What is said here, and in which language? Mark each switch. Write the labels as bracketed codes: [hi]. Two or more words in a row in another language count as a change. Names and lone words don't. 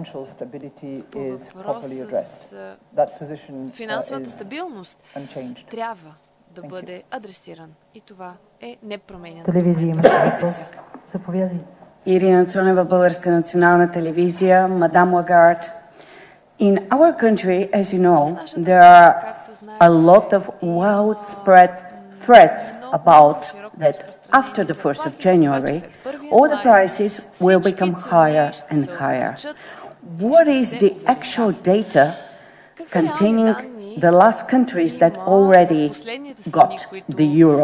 [bg] По въпроса с финансовата стабилност трябва да бъде адресиран и това е непроменена. Телевизия имаше въпрос. Заповядай. Ирина Цонева, Българска национална телевизия, Мадам Лагард. [en] In our country, as you know, there are a lot of widespread threats about that after the 1st of January, all the prices will become higher and higher. What is the actual data containing the last countries that already got the euro?